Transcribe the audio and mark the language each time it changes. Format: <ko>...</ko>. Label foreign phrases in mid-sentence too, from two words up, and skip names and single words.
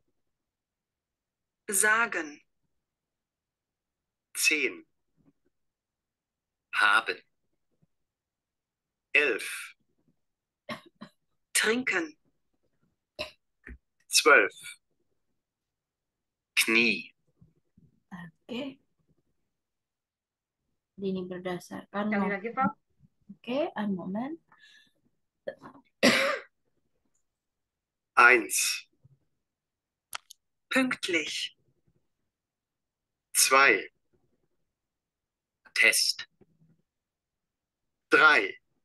<de>Sagen. 10. Haben. 11. Trinken. 12. Knie.</de> <id>Oke. Ini berdasarkan Sekali lagi, Pak. Oke,</id> <de>ein Moment. 1. Pünktlich. 2. Test. 3.</de>